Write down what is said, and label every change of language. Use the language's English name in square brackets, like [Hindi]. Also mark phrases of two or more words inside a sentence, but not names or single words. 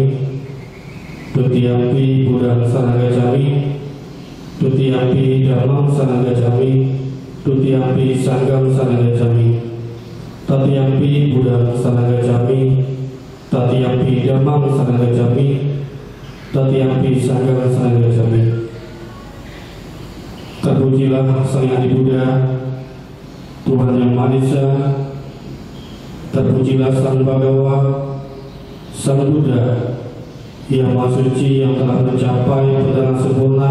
[Pali] Tutiyampi Buddha Sarana Gacchami, Tutiyampi Dhammam Sarana Gacchami, Tutiyampi Sangham Sarana Gacchami. Tatiyampi Buddha Sarana Gacchami, Tatiyampi Dhammam Sarana Gacchami, Tatiyampi Sangham Sarana Gacchami. [Indonesian] Terpujilah Sang Adi Buddha, Tuhan Yang Maha Esa. Terpujilah Sang Bhagawa, Sang Buddha yang Maha Suci, yang telah mencapai dengan sempurna.